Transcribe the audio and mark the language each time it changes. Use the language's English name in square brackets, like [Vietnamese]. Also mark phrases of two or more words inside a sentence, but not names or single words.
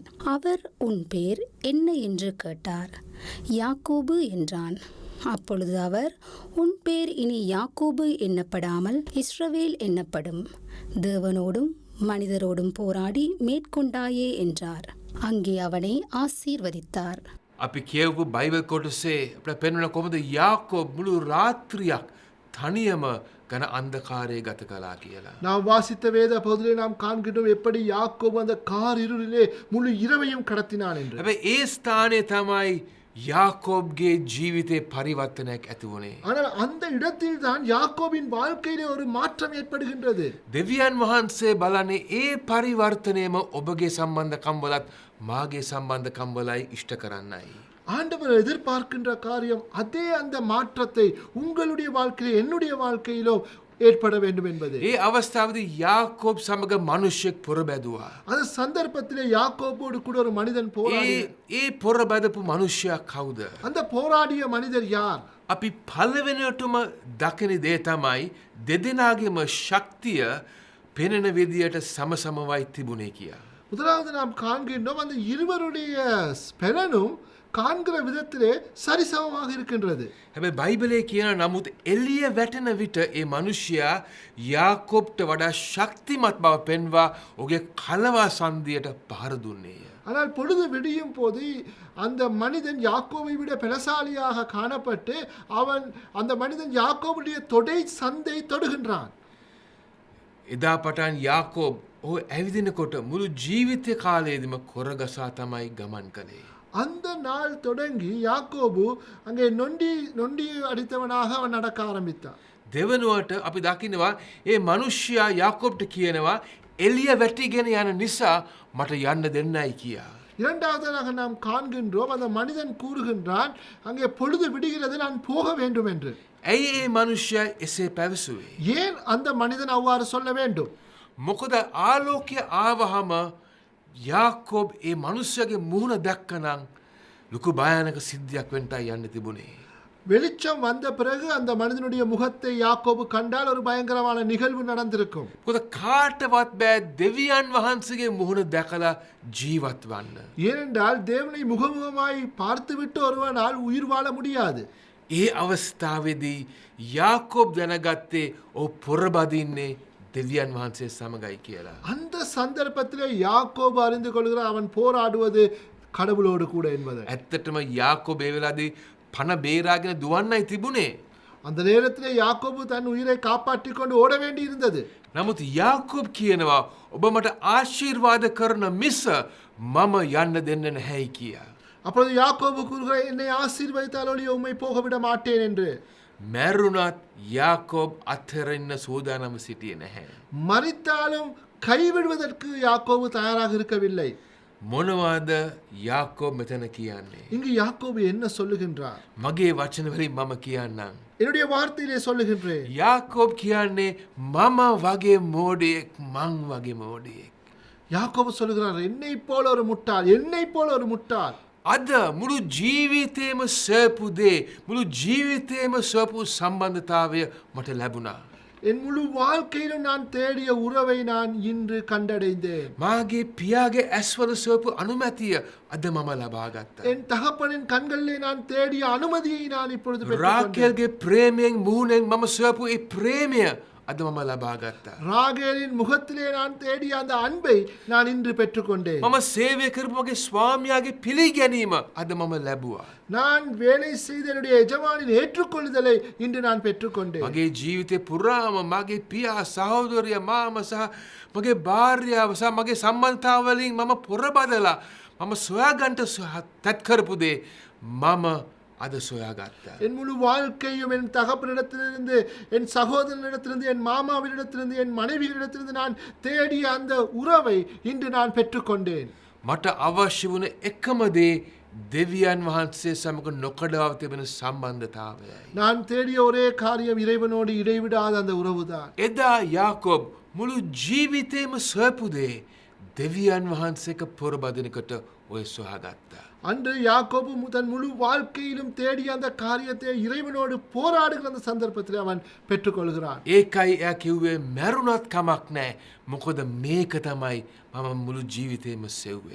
[Tamil] அவர், உன் பேர் என்ன என்று கேட்டார். யாக்கோபு என்றான். அப்பொழுது அவர், உன் பேர் இனி யாக்கோபு என்னப்படாமல் இஸ்ரவேல் என்னப்படும். தேவனோடும் மனிதரோடும் போராடி மேற்கொண்டாயே என்றார். அங்கே அவனை ஆசீர்வதித்தார். [Sinhala] අපි කියවපු බයිබල් කොටසේ අපිට පෙන්වන කොහොමද යාකෝබ් මුළු රාත්‍රියක් තනියම ගන අන්ධකාරයේ ගත කළා කියලා. [Tamil] நாம் வாசித்த வேத பகுதியிலே நாம் காண்கின்றோம் எப்படி யாக்கோபு அந்த கார் இருளிலே முழு இரவையும் கடத்தினான் என்று. [Sinhala] හැබැයි ඒ ස්ථානයේ තමයි යාකෝබ්ගේ ජීවිතේ පරිවර්තනයක් ඇති වුණේ. [Tamil] ஆனால் அந்த இடத்தில் தான் யாக்கோபின் வாழ்க்கையிலே ஒரு மாற்றம் ஏற்படுகின்றது. [Sinhala] දෙවියන් වහන්සේ බලන්නේ ඒ පරිවර්තනයම ඔබගේ සම්බන්ධකම් වලත් මාගේ සම්බන්ධකම් වලයි ඉෂ්ට කරන්නයි. [Tamil] ஆண்டவர் எதிர்பார்க்கின்ற காரியம் அதே அந்த மாற்றத்தை உங்களுடைய வாழ்க்கையிலே என்னுடைய வாழ்க்கையிலோ ஏற்பட வேண்டும் என்பது. [Sinhala] ඒ අවස්ථාවේදී යාකෝබ් සමග මිනිසෙක් පොරබැදුවා. [Tamil] அந்த சந்தர்ப்பத்திலே யாக்கோபோடு கூட ஒரு மனிதன் போராடி. [Sinhala] ඒ පොරබැදපු මිනිසයා කවුද? [Tamil] அந்த போராடிய மனிதர் யார்? [Sinhala] අපි පළවෙනියටම දකින දේ තමයි දෙදෙනාගේම ශක්තිය පෙනෙන විදියට සමසමවයි තිබුණේ කියා. [Tamil] முதலாவது நாம் காண்கின்றோம் அந்த இருவருடைய பலனும் காண்கிற விதத்திலே சரிசமமாக இருக்கின்றது. [Sinhala] හැබැයි බයිබලයේ කියන නමුත් එළිය වැටෙන විට ඒ මිනිසයා යාකෝබ්ට වඩා ශක්තිමත් බව පෙන්වා ඔහුගේ කලවා සන්ධියට පහර දුන්නේය. [Tamil] ஆனால் பொழுது விடியும் போது அந்த மனிதன் யாக்கோபை விட பலசாலியாக காணப்பட்டு அவன் அந்த மனிதன் யாக்கோபுடைய தொடை சந்தை தொடுகின்றான். [Sinhala] එදා පටන් යාකෝබ් ඔහු ඇවිදිනකොට මුළු ජීවිත කාලයේදීම කොරගසා තමයි ගමන් කළේ. [Tamil] அந்த நாள் தொடங்கி யாக்கோபு அங்கே நொண்டி அடித்தவனாக அவன் நடக்க ஆரம்பித்தான். [Sinhala] දෙවනුවට අපි දකිනවා ඒ මිනිසයා යාකෝබ්ට කියනවා එළිය වැටිගෙන යන නිසා මට යන්න දෙන්නයි කියා. [Tamil] இரண்டாவதாக நாம் காண்கின்றோம் அந்த மனிதன் கூறுகின்றான் அங்கே பொழுது விடுகிறது நான் போக வேண்டும் என்று. [Sinhala] ඇයි ඒ මිනිසයා එසේ පැවසුවේ? [Tamil] ஏன் அந்த மனிதன் அவ்வாறு சொல்ல வேண்டும்? [Sinhala] මොකද ආලෝකය ආවහම යාකෝබ් ඒ මිනිසයාගේ මුහුණ දැක්කනම් ලොකු භයානක සිද්ධියක් වෙන්නයි යන්න තිබුණේ. [Tamil] வெளிச்சம் வந்த பிறகு அந்த மனிதனுடைய முகத்தை யாக்கோபு கண்டால் ஒரு பயங்கரமான நிகழ்வு நடந்திருக்கும். [Sinhala] මොකද කාටවත් බෑ දෙවියන් වහන්සේගේ මුහුණ දැකලා ජීවත් වන්න. [Tamil] ஏனென்றால் தேவனை முகமுகமாய் பார்த்துவிட்டு ஒருவனால் உயிர் வாழ முடியாது. [Sinhala] ඒ අවස්ථාවේදී යාකෝබ් දැනගත්තේ ඔහු පොරබදින්නේ දෙවියන් වහන්සේ සමගයි කියලා. [Tamil] அந்த சந்தர்ப்பத்திலே யாக்கோபு அறிந்து கொள்கிறான் அவன் போராடுவது கடவுளோடு கூட என்பதை. [Sinhala] ඇත්තටම යාකෝබ් ඒ වෙලාවේදී පණ බේරාගෙන දුවන්නයි තිබුණේ. [Tamil] அந்த நேரத்திலே யாக்கோபு தன் உயிரை காப்பாற்றிக் கொண்டு ஓட வேண்டி இருந்தது. [Sinhala] නමුත් යාකෝබ් කියනවා ඔබ මට ආශිර්වාද කරන මිස මම යන්න දෙන්න නැහැයි කියා. [Tamil] அப்பொழுது யாக்கோபு கூறுகிறார் என்னை ஆசீர்வதித்தால் ஒழிய உம்மை போக விட மாட்டேன் என்று. [Sinhala] මැරුණත් යාකෝබ් අත්හැරෙන්න සූදානම සිටියේ නැහැ. [Tamil] மரித்தாலும் கைவிடுவதற்கு யாக்கோபு தயாராக இருக்கவில்லை. [Sinhala] මොනවාද යාකෝබ් මෙතන කියන්නේ? [Tamil] இங்கு யாக்கோபு என்ன சொல்லுகின்றார்? [Sinhala] මගේ වචන වලින් මම කියන්නම්. [Tamil] என்னுடைய வார்த்தையிலே சொல்லுகின்றேன். [Sinhala] යාකෝබ් කියන්නේ මම වගේ මෝඩයෙක් මං වගේ මෝඩයෙක්. [Tamil] யாக்கோபு சொல்லுகிறார் என்னை போல ஒரு முட்டாள் என்னை போல ஒரு முட்டாள். [Sinhala] අද මුළු ජීවිතේම සපු දේ මුළු ජීවිතේම සපු සම්බන්ධතාවය මට ලැබුණා. [Tamil] என் முழு வாழ்க்கையிலும் நான் தேடிய உறவை நான் இன்று கண்டடைந்தேன். [Sinhala] මාගේ පියාගේ ඇස්වල සපු අනුමැතිය අද මම ලබා ගත්තා. [Tamil] என் தகப்பனின் கண்களிலே நான் தேடிய அனுமதியை நான் இப்பொழுது பெற்றுக்கொண்டேன். [Sinhala] රාකේල්ගේ ප්‍රේමයෙන් මුහුණෙන් මම සපු ඒ ප්‍රේමය අද මම ලබා ගත්තා. [Tamil] ராகேலின் முகத்திலே நான் தேடிய அந்த அன்பை நான் இன்று பெற்றுக்கொண்டேன். [Sinhala] මම සේවය කරපු මගේ ස්වාමියාගේ පිළිගැනීම අද මම ලැබුවා. [Tamil] நான் வேலை செய்த என்னுடைய எஜமானின் ஏற்றுக்கொள்ளுதலை இன்று நான் பெற்றுக்கொண்டேன். [Sinhala] මගේ ජීවිතේ පුරාම මගේ පියා සහෝදරයා මාම සහ මගේ භාර්යාව සහ මගේ සම්බන්ධතාවලින් මම පොරබදලා මම සොයාගන්න තත් කරපු දේ මම අද සොයාගත්තා. [Tamil] என் முழு வாழ்க்கையும் என் தகப்பனிடத்திலிருந்து என் சகோதரனிடத்திலிருந்து என் மாமாவினிடத்திலிருந்து என் மனைவியிடத்திலிருந்து நான் தேடிய அந்த உறவை இன்று நான் பெற்றுக்கொண்டேன். [Sinhala] මට අවශ්‍ය වුණ එකම දේ දෙවියන් වහන්සේ සමග නොකඩාව තිබෙන සම්බන්ධතාවයයි. [Tamil] நான் தேடிய ஒரே காரியம் இறைவனோடு இடைவிடாத அந்த உறவுதான். [Sinhala] එදා යාකෝබ් මුළු ජීවිතේම සොයපු දේ දෙවියන් වහන්සේක පොරබදිනකොට ඔය සොයාගත්තා. [Tamil] அன்று யாக்கோபு தன் முழு வாழ்க்கையிலும் தேடிய அந்த காரியத்தை இறைவனோடு போராடுகிற அந்த சந்தர்ப்பத்தில் அவன் பெற்றுக்கொள்கிறான். [Sinhala] ඒකයි එයා කිව්වේ මැරුණත් කමක් නෑ. මොකද මේක තමයි මම මුළු ජීවිතේම සෙව්වේ.